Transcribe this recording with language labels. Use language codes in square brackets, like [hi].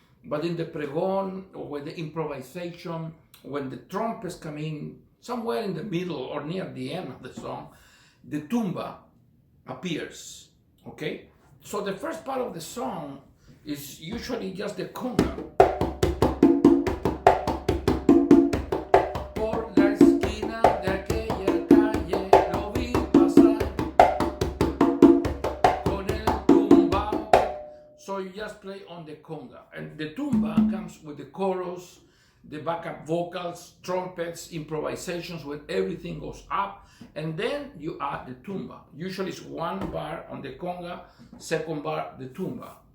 [en] But in the pregón or with the improvisation, when the trumpets come in somewhere in the middle or near the end of the song, the tumba appears, okay? So the first part of the song is usually just the conga. [es] Por la esquina de aquella calle lo vi pasar con el tumbao. [en] So you just play on the conga, and the tumba comes with the chorus, the backup vocals, trumpets, improvisations, when everything goes up, and then you add the tumba. Usually it's 1 bar on the conga, 2nd bar the tumba.